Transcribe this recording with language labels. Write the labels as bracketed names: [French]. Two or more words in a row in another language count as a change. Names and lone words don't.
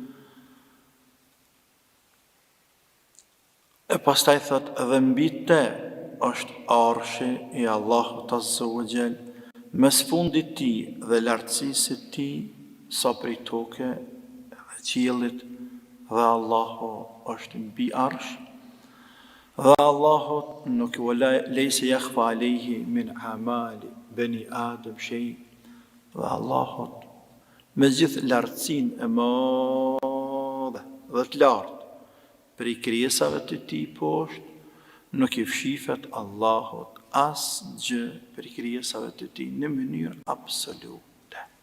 [Albanian] E pastaj thot, dhe mbi te është arshi i Allahut [Arabic] عز وجل, [Albanian] mes fundit ti dhe lartësisë të ti, sa prej toke dhe qiellit, dhe Allahu është mbi arsh, dhe Allahu nuk lejse [Arabic] يخفى عليه من عمل بني آدم شيء, [Albanian] dhe Allahu me gjithë lartësinë e madhe dhe të lartë prej krijesave të tij poshtë, nuk i fshifet Allahut asgjë për krijesave të tij në mënyrë absolute.